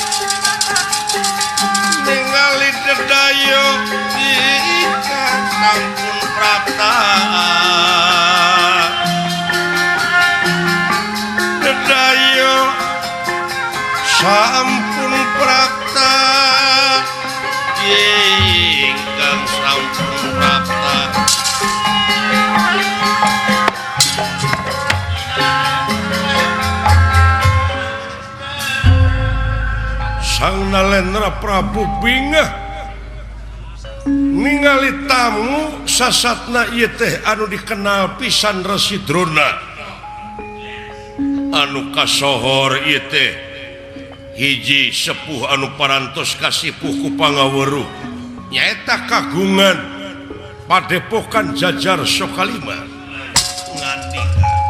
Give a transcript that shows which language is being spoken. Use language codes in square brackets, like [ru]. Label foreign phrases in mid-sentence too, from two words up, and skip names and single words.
[jv] ningali dedayo ingkang sampun prapta dedayo sampun prapta ingkang sampun prapta [su] Sang Nalendra Prabu bingah ningali tamu sasatna ieu teh anu dikenal pisan Resi Drona anu kasohor ieu teh hiji sepuh anu parantos kasipuh ku pangaweruh nyaeta kagungan padepokan Jajar Sokalima ngandika